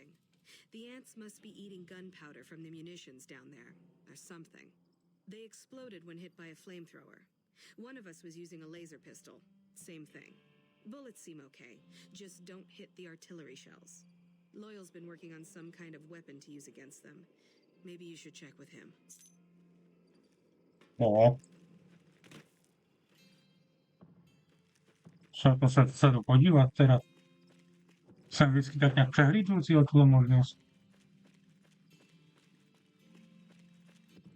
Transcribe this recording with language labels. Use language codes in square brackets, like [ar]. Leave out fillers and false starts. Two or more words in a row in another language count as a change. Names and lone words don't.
[en] The ants must be eating gunpowder from the munitions down there, or something. They exploded when hit by a flamethrower. One of us was using a laser pistol. Same thing. Bullets seem okay. Just don't hit the artillery shells. Loyal's been working on some kind of weapon to use against them. Maybe you should check with him. [cs] No. Se jdu podívat teda. Jsem vždycky tak nějak přehlídnul si o tuhle možnost.